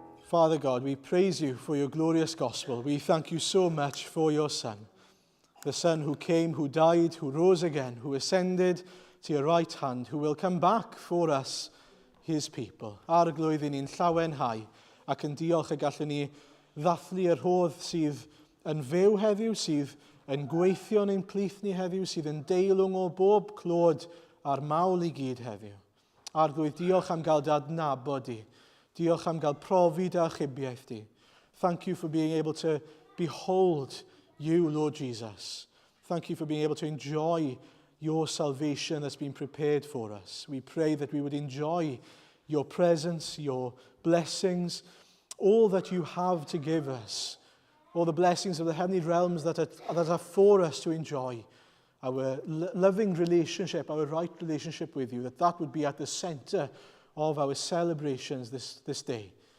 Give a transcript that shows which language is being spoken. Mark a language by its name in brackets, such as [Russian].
[English] Father God, we praise you for your glorious gospel. We thank you so much for your Son, the Son who came, who died, who rose again, who ascended to your right hand, who will come back for us, his people. [Welsh] Arglwydd i ni'n llawenhau ac yn diolch y gallwn ni ddathlu yr hodd sydd yn fyw heddiw, sydd yn gweithio yn ein plith ni heddiw, sydd yn deilwng o bob clod a'r mawl i gyd heddiw. Arglwydd, diolch am gael dadnabod di. Diolch am gael profi dy achubiaeth di. [English] Thank you for being able to behold you, Lord Jesus. Thank you for being able to enjoy your salvation that's been prepared for us. We pray that we would enjoy your presence, your blessings, all that you have to give us, all the blessings of the heavenly realms that are for us to enjoy, our loving relationship, our right relationship with you, that would be at the center of our celebrations this day.